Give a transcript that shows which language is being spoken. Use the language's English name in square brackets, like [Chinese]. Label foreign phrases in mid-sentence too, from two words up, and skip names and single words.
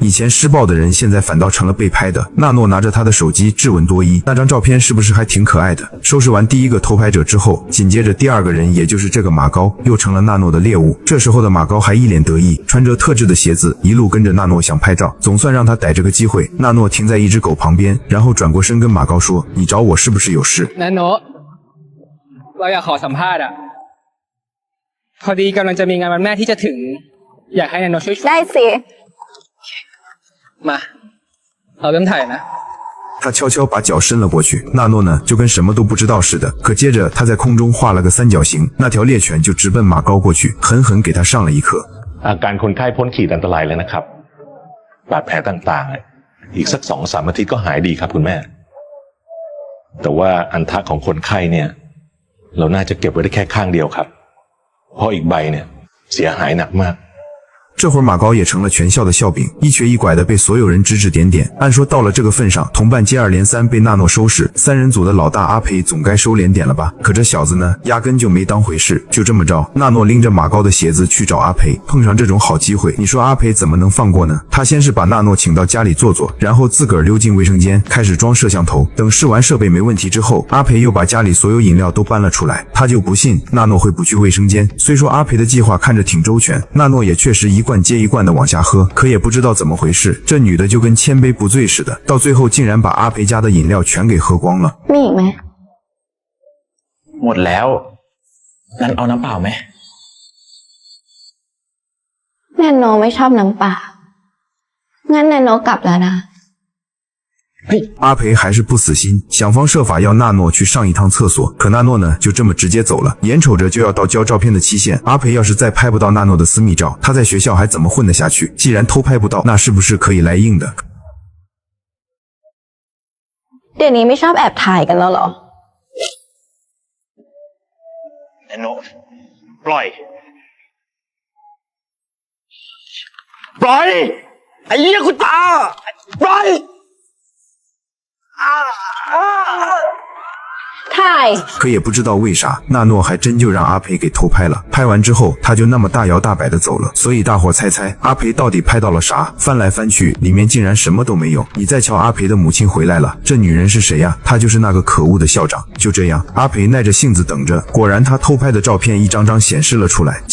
[Chinese] 以前施暴的人，现在反倒成了被拍的。纳诺拿着他的手机质问多一，那张照片是不是还挺可爱的？收拾完第一个偷拍者之后，紧接着第二个人，也就是这个马高，又成了纳诺的猎物。这时候的马高还一脸得意，穿着特制的鞋子，一路跟着纳诺想拍照，总算让他逮着个机会。纳诺停在一只狗旁边，然后转过身跟马高说：“你找我是不是有事？” [Thai] แนนโนเราอยากขอสัมภาษณ์พอดีกำลังจะมีงานวันแม่ที่จะถึงอยากให้แนนโนช่วย ได้สิ มาเราเริ่มถ่ายนะ [Chinese] 他悄悄把脚伸了过去，纳诺呢就跟什么都不知道似的。可接着他在空中画了个三角形，那条猎犬就直奔马高过去，狠狠给他上了一课。 [Thai] อาการคนไข้พ้นขีดอันตรายแล้วนะครับบาดแผลต่างๆอีกสัก2-3 อาทิตย์ก็หายดีครับคุณแม่แต่ว่าอันทะของคนไข้เนี่ยเราน่าจะเก็บไว้ได้แค่ข้างเดียวครับเพราะอีกใบเนี่ยเสียหายหนักมาก [Chinese] 这会儿马高也成了全校的笑柄，一瘸一拐的被所有人指指点点。按说到了这个份上，同伴接二连三被纳诺收拾，三人组的老大阿培总该收敛点了吧？可这小子呢，压根就没当回事。就这么着，纳诺拎着马高的鞋子去找阿培，碰上这种好机会，你说阿培怎么能放过呢？他先是把纳诺请到家里坐坐，然后自个儿溜进卫生间开始装摄像头。等试完设备没问题之后，阿培又把家里所有饮料都搬了出来。他就不信纳诺会不去卫生间。虽说阿培的计划看着挺周全，纳诺也确实一罐接一罐的往下喝，可也不知道怎么回事，这女的就跟千杯不醉似的，到最后竟然把阿培家的饮料全给喝光了。 [Thai] มีอีกไหม หมดแล้วงั้นเอาน้ำเปล่าไหม แนนโนไม่ชอบน้ำเปล่างั้นแนนโนกลับแล้วนะ [Chinese] 阿培还是不死心，想方设法要纳诺去上一趟厕所，可纳诺呢就这么直接走了。眼瞅着就要到交照片的期限，阿培要是再拍不到纳诺的私密照，他在学校还怎么混得下去？既然偷拍不到，那是不是可以来硬的？ [Thai] เดี๋ยวนี้ไม่ชอบแอบถ่ายกันแล้วเหรอ แนโนปล่อยไอ้เหี้ยคุณตาปล่อย ถ่าย [Chinese] 可也不知道为啥，纳诺还真就让阿培给偷拍了。拍完之后，他就那么大摇大摆的走了。所以大伙猜猜，阿培到底拍到了啥？翻来翻去，里面竟然什么都没有。你再瞧，阿培的母亲回来了，这女人是谁呀？她就是那个可恶的校长。就这样，阿培耐着性子等着，果然他偷拍的照片一张张显示了出来。